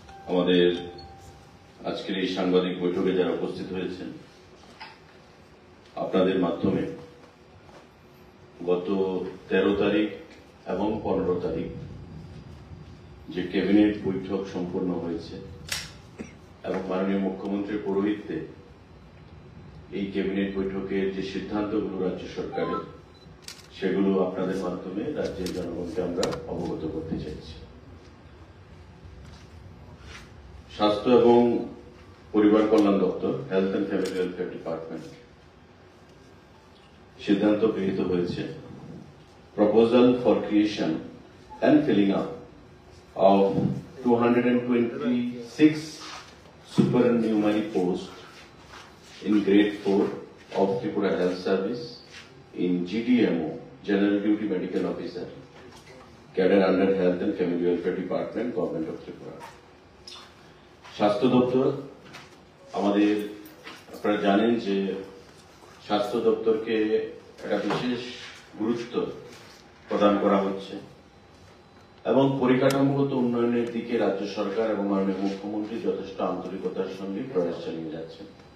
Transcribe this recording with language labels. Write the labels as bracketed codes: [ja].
[bn] আমাদের আজকের এই সাংবাদিক বৈঠকে যারা উপস্থিত হয়েছেন, আপনাদের মাধ্যমে গত 13 তারিখ এবং 15 তারিখ যে ক্যাবিনেট বৈঠক সম্পন্ন হয়েছে এবং মাননীয় মুখ্যমন্ত্রীর পৌরোহিত্যে এই ক্যাবিনেট বৈঠকের যে সিদ্ধান্তগুলো রাজ্য সরকারের, সেগুলো আপনাদের মাধ্যমে রাজ্যের জনগণকে আমরা অবগত করতে চাইছি। স্বাস্থ্য এবং পরিবার কল্যাণ দপ্তর, [en] health and family welfare department [bn] সিদ্ধান্ত গৃহীত হয়েছে [en] Proposal for creation and filling up of 226 supernumerary posts in grade 4 of Tripura Health Service in GDMO, General Duty Medical Officer, cadre under Health and Family Welfare Department, Government of Tripura. [bn] স্বাস্থ্য দপ্তর, আমাদের আপনারা জানেন যে স্বাস্থ্য দপ্তরকে একটা বিশেষ গুরুত্ব প্রদান করা হচ্ছে এবং পরিকাঠামোগত উন্নয়নের দিকে রাজ্য সরকার এবং মাননীয় মুখ্যমন্ত্রী যথেষ্ট আন্তরিকতার সঙ্গে প্রয়াস চালিয়ে যাচ্ছেন।